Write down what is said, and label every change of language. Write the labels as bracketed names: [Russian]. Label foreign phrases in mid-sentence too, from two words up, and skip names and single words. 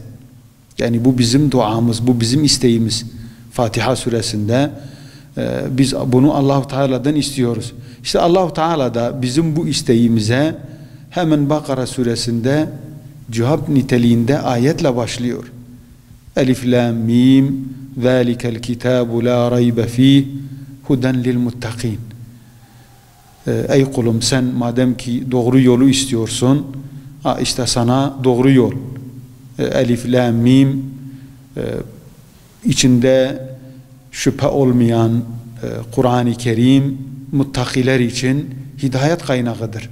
[Turkish] Yani bu bizim duamız, bu bizim isteğimiz. Fatiha suresinde biz bunu Allah-u Teala'dan istiyoruz. İşte Allah-u Teala da bizim bu isteğimize hemen Bakara suresinde cevap niteliğinde ayetle başlıyor. [Arabic] الم ذلك الكتاب لا ريب فيه هدى للمتقين. [Turkish] Ey kulum, sen madem ki doğru yolu istiyorsun, işte sana doğru yol. Elif lam mim, içinde şüphe olmayan Kur'an-ı Kerim muttakiler için hidayet kaynağıdır.